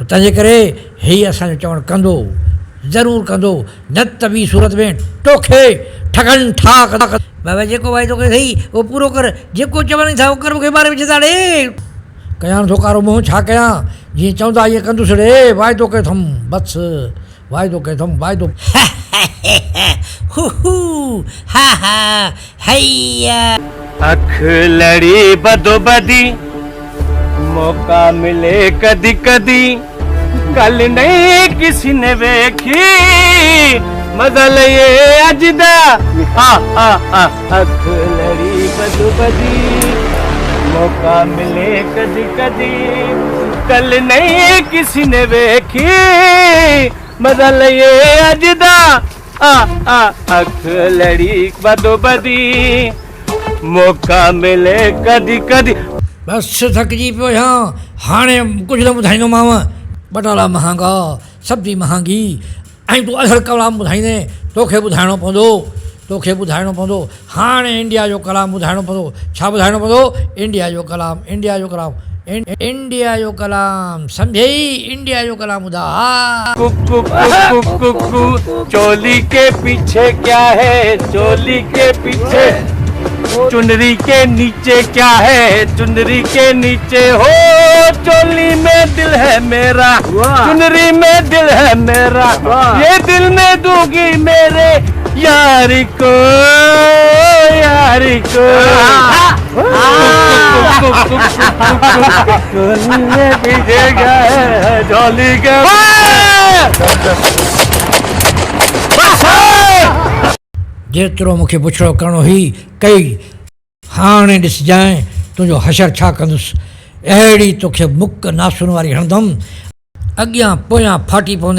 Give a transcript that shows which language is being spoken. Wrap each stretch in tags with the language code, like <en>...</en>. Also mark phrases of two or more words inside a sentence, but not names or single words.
<sd>तंहिंजे करे हीअ असांजो चवणु कंदो, ज़रूरु कंदो, न त ॿी सूरत में तोखे ठगनि ठाक। बाबा जेको वाइदो करे अथई उहो पूरो कर, जेको चवनि था उहो कर, मूंखे ॿार विझंदा ॾे। कयां थो कारो मुंहुं, छा कयां? जीअं चवंदा ईअं कंदुसि ॾे। वाइदो कयो अथमि, बसि वाइदो कयो अथमि, वाइदो।</sd> <pa>ਅੱਖ ਲੜੀ ਬਦੋ ਬਦੀ, ਮੌਕਾ ਮਿਲੇ ਕਦੀ ਕਦੀ, ਕੱਲ੍ਹ ਨਹੀਂ ਕਿਸੀ ਨੇ ਵੇਖੀ, ਮਦਲ ਯੇ ਅਜਦਾ। ਅੱਖ ਲੜੀ ਬਦੋ ਬਦੀ, ਮੌਕਾ ਮਿਲੇ ਕਦੀ ਕਦੀ, ਕੱਲ੍ਹ ਨਹੀਂ ਕਿਸੀ ਨੇ ਵੇਖੀ, ਮਦਲ ਯੇ ਅਜਦਾ। ਅੱਖ ਲੜੀ ਬਦੋ ਬਦੀ, ਮੌਕਾ ਮਿਲੇ ਕਦੀ ਕਦੀ।</pa> <sd>बसि थकिजी पियो आहियां, हाणे कुझु न ॿुधाईंदोमांव। बटाला महांगा, सब्जी महांगी, ऐं तूं अधड़ कलाम ॿुधाईंदे। तोखे ॿुधाइणो पवंदो, तोखे ॿुधाइणो पवंदो। हाणे इंडिया जो कलाम ॿुधाइणो पवंदो। छा ॿुधाइणो पवंदो? इंडिया जो कलाम, इंडिया जो कलाम, इंडिया जो कलाम। सम्झई? इंडिया जो कलाम ॿुधा।</sd> <hi>कुकु कुकु कुकु, चोली के पीछे क्या है? चोली के पीछे चुनरी के नीचे क्या है? चुनरी के नीचे हो, चोली में दिल है मेरा, चुनरी में दिल है मेरा, ये दिल में दूंगी मेरे यारी को, यारी को। पीछेगा चोली के।</hi> <sd>जेतिरो मूंखे पुछड़ो करिणो हुई कई, हाणे ॾिसजांइ तुंहिंजो हशर छा कंदुसि। अहिड़ी तोखे मुक नासुन वारी हणंदमि, अॻियां पोयां फाटी पवंदे।</sd>